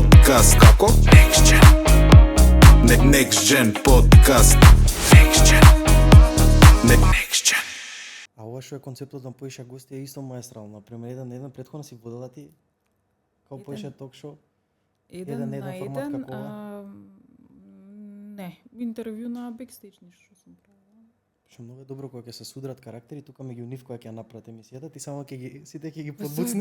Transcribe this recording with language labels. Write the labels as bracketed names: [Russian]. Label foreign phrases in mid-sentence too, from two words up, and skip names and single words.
[Macedonian] подкаст. Како? Next Gen. Next Gen подкаст. Next Gen. Next Gen. А ова што е концептот на поиша гости е исто маестрално. Например, еден предходно си водела ти као поиша ток-шоу? Еден на формат еден, како ова? не, интервју на бекстејдж нешто сум правила. Што многу е добро кога ќе се судрат карактери, тука меѓу нив кога ќе ја направат емисијата, ти само сите ќе ги подбуцнеш.